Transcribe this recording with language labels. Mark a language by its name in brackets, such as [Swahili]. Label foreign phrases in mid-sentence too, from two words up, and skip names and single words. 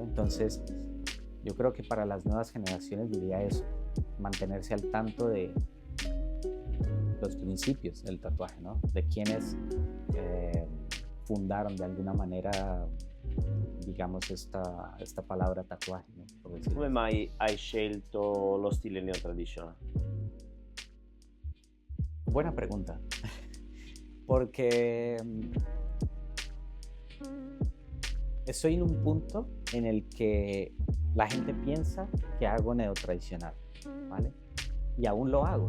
[Spanish] Entonces, yo creo que para las nuevas generaciones diría eso, mantenerse al tanto de los principios del tatuaje, ¿no? De quienes fundaron de alguna manera, digamos, esta palabra tatuaje, ¿no? Por decirlo. [Italian] Come mai hai scelto lo stile neotradizionale? [Spanish] Buena pregunta. Porque estoy en un punto en el que la gente piensa que hago neotradicional, ¿vale? Y aún lo hago.